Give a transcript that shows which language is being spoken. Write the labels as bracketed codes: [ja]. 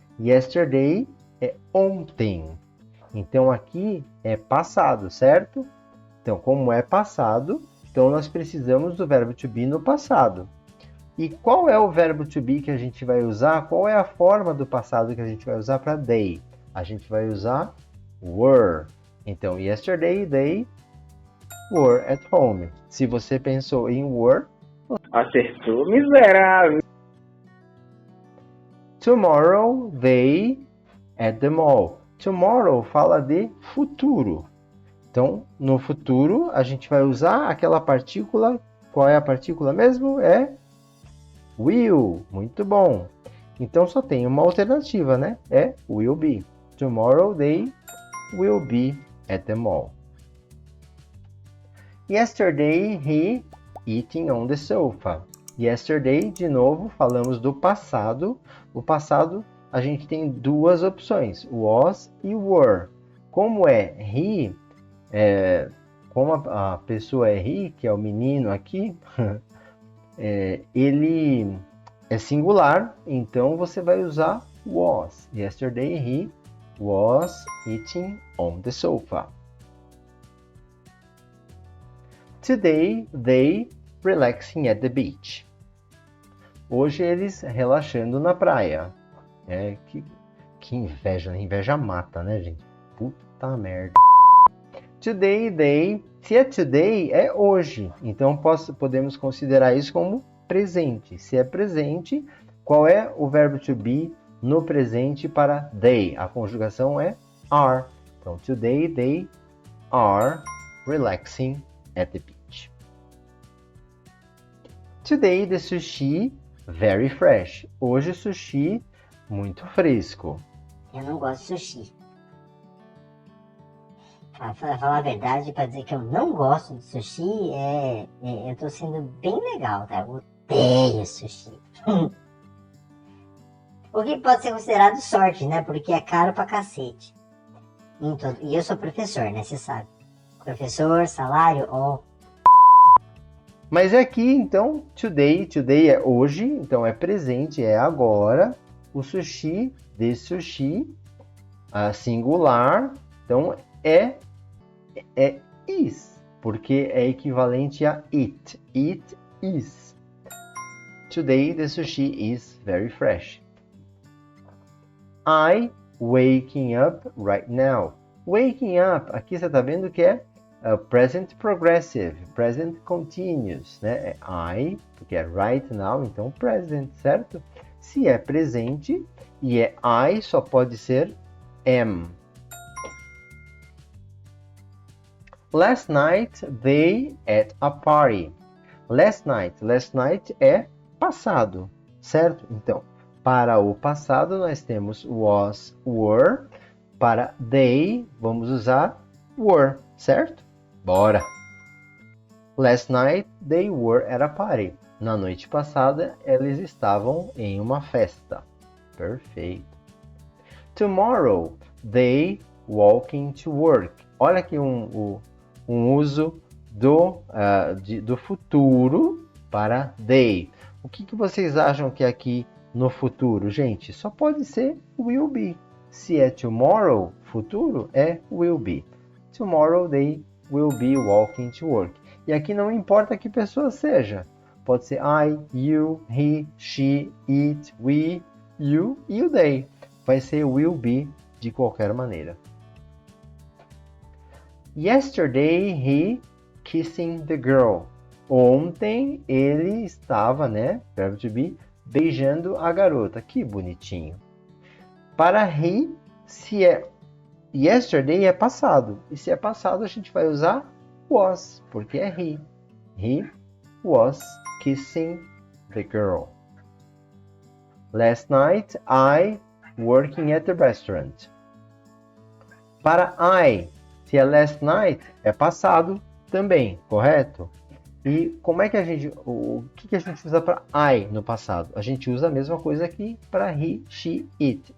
[pt] Yesterday é ontem. Então, aqui é passado, certo? Então, como é passado, então nós precisamos do verbo to be no passado. E qual é o verbo to be que a gente vai usar? Qual é a forma do passado que a gente vai usar para they? A gente vai usar were. [en] Então, yesterday, they were at home. [pt] Se você pensou em were, acertou, miserável. [en] Tomorrow, they at the mall. [pt] Tomorrow fala de futuro. Então, no futuro, a gente vai usar aquela partícula. Qual é a partícula mesmo? É will. Muito bom. Então, só tem uma alternativa, né? É will be. [en] Tomorrow, they will be at the mall. Yesterday, he eating on the sofa. [pt] Yesterday, de novo, falamos do passado. O passado, a gente tem duas opções, was e were. Como é he, como a pessoa é he, que é o menino aqui, ele é singular, então você vai usar was. [en] Yesterday, he was eating on the sofa. Today, they relaxing at the beach. [pt] Hoje eles relaxando na praia. Que inveja, inveja mata, né, gente? Puta merda. Today, they, se é today, é hoje. Então podemos considerar isso como presente. Se é presente, qual é o verbo to be no presente para they? A conjugação é are. [en] Então, today, they are relaxing at the beach. Today, the sushi very fresh. [pt] Hoje o sushi muito fresco. Eu não gosto de sushi. Pra falar a verdade, pra dizer que eu não gosto de sushi, eu tô sendo bem legal, tá? Eu odeio sushi. O que pode ser considerado sorte, né? Porque é caro pra cacete. E eu sou professor, né? Você sabe. Professor, salário, Mas aqui, então, today é hoje, então é presente, é agora. O sushi, de sushi, singular, então é is, porque é equivalente a it. [en] It is. Today the sushi is very fresh. I waking up right now. [pt] Waking up, aqui você está vendo que é present progressive, present continuous, né? É I, porque é right now, então present, certo? Se é presente e é I, só pode ser am. [en] Last night they at a party. [pt] Last night é passado, certo? Então, para o passado nós temos was, were. Para they, vamos usar were, certo? Bora! [en] Last night they were at a party. [pt] Na noite passada, eles estavam em uma festa. Perfeito. [en] Tomorrow, they walking to work. [pt] Olha aqui um uso do futuro para they. O que vocês acham que é aqui no futuro, gente? Só pode ser will be. Se é tomorrow, futuro, é will be. [en] Tomorrow they will be walking to work. [pt] E aqui não importa que pessoa seja. Pode ser I, you, he, she, it, we, you e o they. Vai ser will be de qualquer maneira. [en] Yesterday he kissing the girl. [pt] Ontem ele estava, né, verbo to be, beijando a garota. Que bonitinho. Para he, se é yesterday é passado. E se é passado, a gente vai usar was, porque é he. [en] He was kissing the girl. Last night I working at the restaurant. [pt] Para I, se é last night, é passado também, correto? E como é que o que a gente usa para I no passado? A gente usa a mesma coisa aqui para he, she, it.